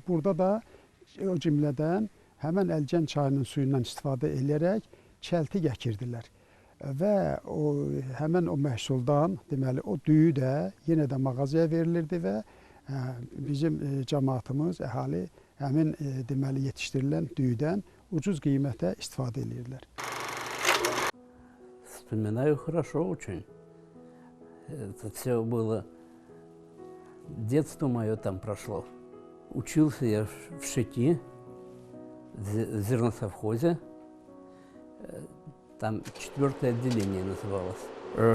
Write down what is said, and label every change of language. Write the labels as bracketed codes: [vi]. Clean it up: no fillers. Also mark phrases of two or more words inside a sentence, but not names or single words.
[az] Burada da o cümlədən həmən Əlgən çayının suyundan istifadə edərək çəltik əkirdilər. Və həmən o məhsuldan, deməli, o düyü də yenə də mağazaya verilirdi və bizim cəmaatımız, əhali həmin deməli yetişdirilən düyüdən ucuz qiymətə istifadə edirdilər. [ru] Вспоминаю хорошо очень. Это все было, детство мое там прошло. Учился я в ШИТИ, в зерносовхозе. Там 4-е отделение называлось.